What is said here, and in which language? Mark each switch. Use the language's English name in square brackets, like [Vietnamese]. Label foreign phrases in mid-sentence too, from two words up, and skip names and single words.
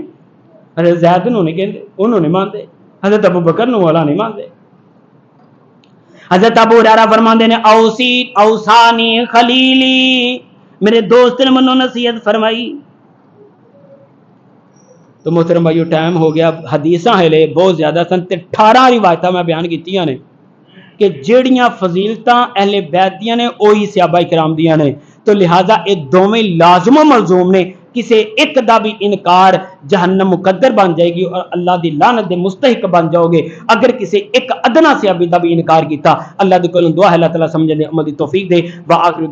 [Punjabi] حضرت زید نو نہیں کہندے، انہوں نے مانتے. حضرت ابو بکر نو مولا نہیں مانتے. حضرت ابو ہریرہ فرماندے نے [Arabic] اوصانی خلیلی، [Punjabi] میرے دوست نے منو نصیحت فرمائی. تو محترم بھائیو ٹائم ہو گیا، حدیثاں ہلے بہت زیادہ سن تے 18 روایتاں میں بیان کیتیاں نے کہ جیڑیاں فضیلتاں اہل بیت دیاں نے وہی صحابہ کرام دیاں نے. تو لہذا یہ دونوں لازم و ملزوم نے. کسی ایک دا بھی انکار جہنم مقدر بن جائے گی اور اللہ دی لعنت دے مستحق بن جاؤ گے. اگر کسی ایک ادنا صحابی دا بھی انکار کیتا، اللہ دے کولوں دعا ہے اللہ تعالی سمجھنے عمل دی توفیق دے.